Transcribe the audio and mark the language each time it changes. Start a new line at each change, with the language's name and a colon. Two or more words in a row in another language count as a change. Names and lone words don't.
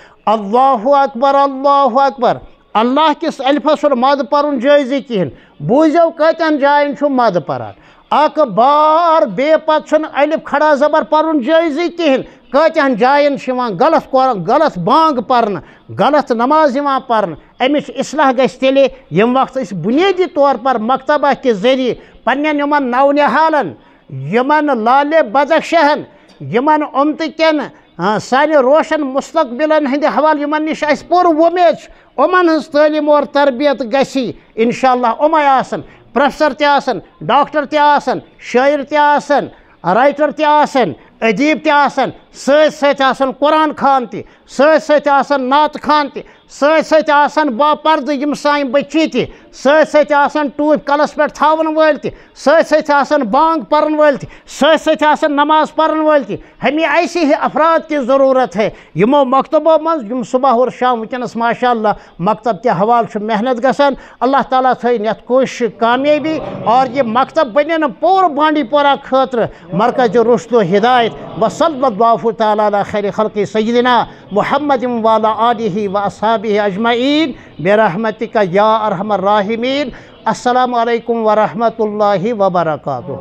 Kashmiri: اللہ اکبر اللہ کس الفس مد پرن جائز کہین بوزو کتن جائن مد پران اک بار بے پت الف کھڑا زبر پرن جائز کہین کتن جائن غلط بانگ پرن غلط نماز پرن امچ اصلاح گژھِ تیلے یم وقت اس
Urdu: بنیادی طور پر مکتبہ کے ذریعے
Kashmiri: پنن یمن نونحالن یمن لالے بدخشہن یمن امتکن سانہ روشن مستقبلن ہند حوالہ یمن نش اس پور ومید امن ہز
Urdu: تعلیم اور تربیت
Kashmiri: گسی انشاءاللہ امے آسن پروفیسر تہ آسن ڈاکٹر تہ آسن شاعر تہ آسن رائٹر تہ آسن ادیب تہ آسن ست آسن قرآن خان تہ ست آسن نعت خان تہ ست آسن باپرد یم سان بچی تہ ست آسن ٹوپ کلس پہ تھاون ول تہ ست آسن بانگ پرن ول تہ ست آسن نماز پرن ول تہ
Urdu: ہمیں ایسے ہی افراد کی ضرورت ہے
Kashmiri: یمو مکتبوں من یم
Urdu: صبح اور شام
Kashmiri: ونکس ماشاء اللہ مکتب کے حوالہ محنت گسان اللہ تعالیٰ تھین یت کوشش کامیابی اور یہ مکتب بنن پور بانڈی پورہ خاطر مرکز رشد و ہدایت
Arabic: وصلی اللہ تعالیٰ علی خیر خلق سیدنا محمد وعلی آلہ و اصحابہ اجمعین برحمتک یا ارحم الراحمین السلام علیکم ورحمۃ اللہ وبرکاتہ.